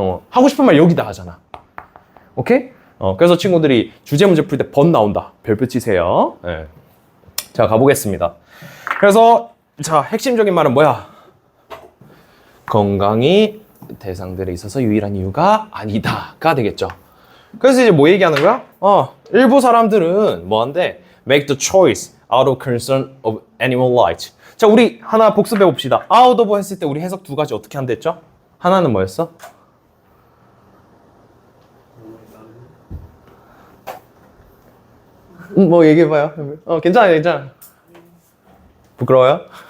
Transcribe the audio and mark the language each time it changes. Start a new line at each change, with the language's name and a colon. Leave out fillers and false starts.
Korean: 하고 싶은 말 여기다 하잖아. 오케이? 그래서 친구들이 주제 문제 풀 때 벗 나온다. 별표 치세요. 네. 자, 가보겠습니다. 그래서 자, 핵심적인 말은 뭐야? 건강이 대상들에 있어서 유일한 이유가 아니다가 되겠죠. 그래서 이제 뭐 얘기하는 거야? 일부 사람들은 뭐한데?
English: Make the choice out of concern of animal rights.
Korean: 자, 우리 하나 복습해 봅시다. out of 했을 때 우리 해석 두 가지 어떻게 한댔죠? 하나는 뭐였어? 뭐 얘기해봐요. 괜찮아요, 괜찮아. 부끄러워요?